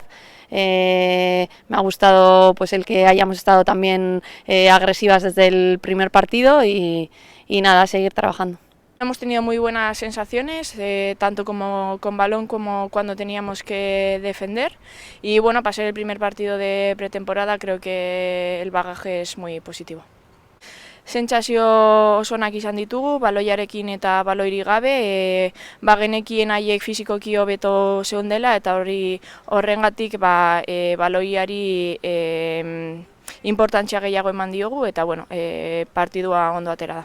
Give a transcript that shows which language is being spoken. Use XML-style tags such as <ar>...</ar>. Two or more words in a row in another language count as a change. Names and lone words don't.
<es>Me ha gustado el que hayamos estado también agresivas desde el primer partido y nada, seguir trabajando. Hemos tenido muy buenas sensaciones, tanto como con balón como cuando teníamos que defender, y para ser el primer partido de pretemporada creo que el bagaje es muy positivo.</es> <eu>Sentsazio oso onak izan ditugu, baloiarekin eta baloirik gabe, genekien haiek fizikoki hobeto zeundela eta horrengatik baloiari importantzia gehiago eman diogu eta partidua ondo atera da.</eu>